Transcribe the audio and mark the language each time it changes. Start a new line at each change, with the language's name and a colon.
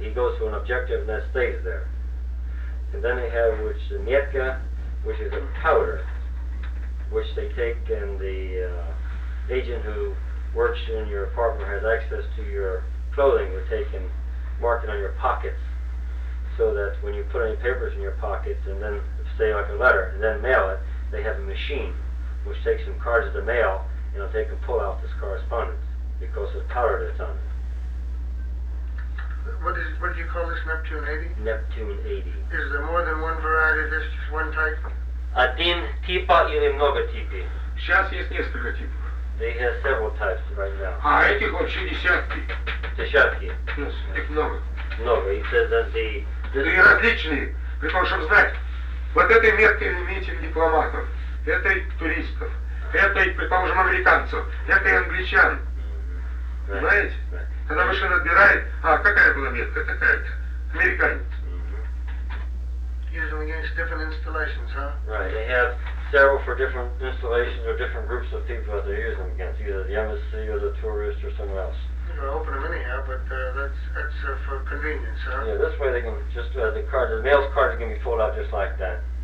English: He goes to an objective and then stays there. And then they have which the Mietka, which is a powder, which they take and the agent who works in your apartment has access to your clothing would take and mark it on your pockets so that when you put any papers in your pockets and then say like a letter and then mail it, they have a machine which takes some cards of the mail and they'll take and pull out this correspondence because of the powder that's on it. What do you call this, Neptune 80? Neptune 80. Is there more than one variety of this, just one type?
Russian: Один типа или много типи? Сейчас есть несколько типов.
English: They have several types right now.
Russian: А этих вообще десятки. Десятки.
English: Yes,
Russian: их много. Много.
English: He says that the...
Russian: Да и различные. При том, чтобы знать, вот этой метки имеете дипломатов, этой туристов, этой, предположим, американцев, этой англичан. Понимаете? Когда машина отбирает, какая была метка, такая-то. Американец.
English: Use them against different installations, huh? Right. They have several for different installations or different groups of people that they're using against, either the embassy or the tourist or someone else. You can open them anyhow, but that's for convenience, huh? Yeah, this way they can just the mail's cards can be pulled out just like that.